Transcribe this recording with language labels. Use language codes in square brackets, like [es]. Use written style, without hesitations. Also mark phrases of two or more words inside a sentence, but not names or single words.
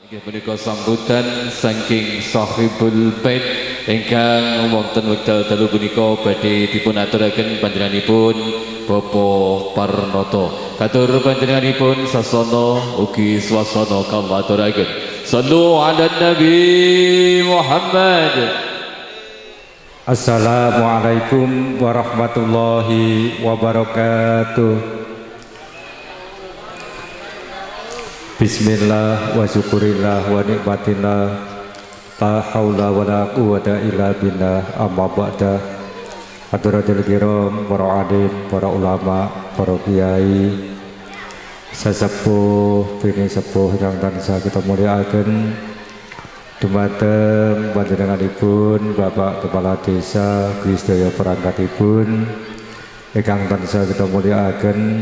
[jv] Inggih menika sambutan saking Sahibul Bait ingkang wonten wekdal dalu punika badhe dipun aturaken panjenenganipun Bapak Parnoto. Katur panjenenganipun sasana ugi swasana kamaturaken. [ar] صلوا على النبي محمد. السلام عليكم ورحمة الله وبركاته. بسم الله وشكر الله ونعمة الله، لا حول ولا قوة إلا بالله، أما بعد. حضرات الكرام, [jv] para alim, para ulama, para kiai, sesepuh, bini sepuh yang tansah [id] kita muliakan. [jv] Dumateng panjenenganipun Bapak Kepala Desa Grisdaya perangkatipun ingkang tansah [id] kita muliakan.